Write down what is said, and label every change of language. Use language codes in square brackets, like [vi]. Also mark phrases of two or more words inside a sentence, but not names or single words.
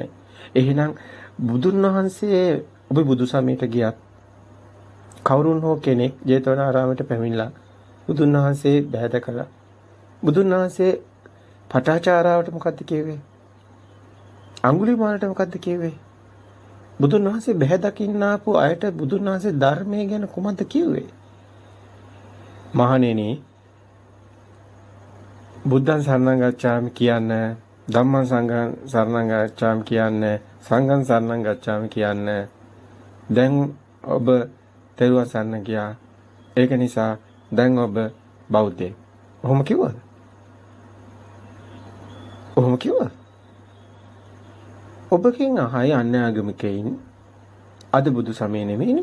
[si] එහෙනම් බුදුන් වහන්සේ ඔබ බුදු සමයට ගියත් කවුරුන් හෝ කෙනෙක් ජේතවනාරාමයට පැමිණලා බුදුන් වහන්සේ බැහැ දැකලා බුදුන් වහන්සේ පටාචාරාවට මොකද්ද කිව්වේ? අඟුලිමාලට මොකද්ද කිව්වේ? බුදුන් වහන්සේ බැහැ දකින්න ආපු අයට බුදුන් වහන්සේ ධර්මයේ ගැන කොහොමද කිව්වේ? [pi] මහණෙනි බුද්ධං සරණං ගච්ඡාමි කියන්නේ ධම්මං සංඝං සරණං ගච්ඡාමි කියන්නේ සංඝං සරණං ගච්ඡාමි [si] කියන්නේ දැන් ඔබ තෙරුවන් සරණ ගියා. ඒක නිසා දැන් ඔබ බෞද්ධයෙක්. ඔහොම කිව්වද? ඔහොම කිව්වද? ඔබකින් අහයි අන්‍යාගමිකයින් අද බුදු සමය නෙමෙයිනේ.